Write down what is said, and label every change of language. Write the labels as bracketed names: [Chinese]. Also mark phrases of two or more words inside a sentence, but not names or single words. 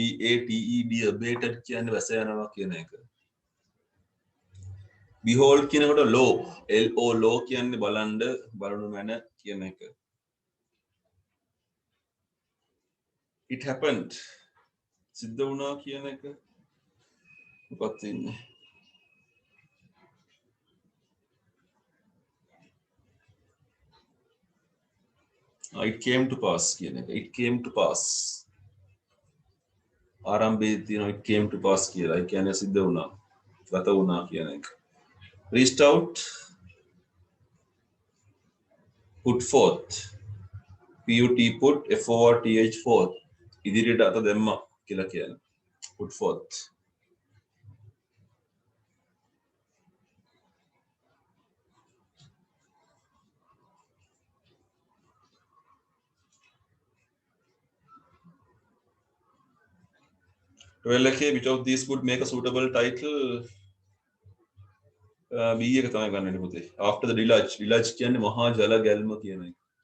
[Sinhala] abated කියන්නේ වැස යනවා කියන එක. behold කියනකොට law කියන්නේ බලන්න බලනු මැන කියන එක. [English] it happened [Sinhala] සිද්ධ වුණා කියන එක. මොකක්ද ඉන්නේ? [English] it came to pass [Sinhala] කියන එක. [English] it came to pass [Sinhala] ආරම්භයේ තියෙන [English] it came to pass [Sinhala] කියලා. ඒ කියන්නේ සිද්ධ වුණා. ගත වුණා කියන එක. [English] reached out put forth put forth forth [Sinhala] ඉදිරියට අත දැම්මා කියලා කියන්නේ. [English] put forth which of these would make a suitable title? [Sinhala] B එක තමයි ගන්න පුතේ. [English] after the deluge [Sinhala] කියන්නේ මහා ජල ගැල්ම කියන එක.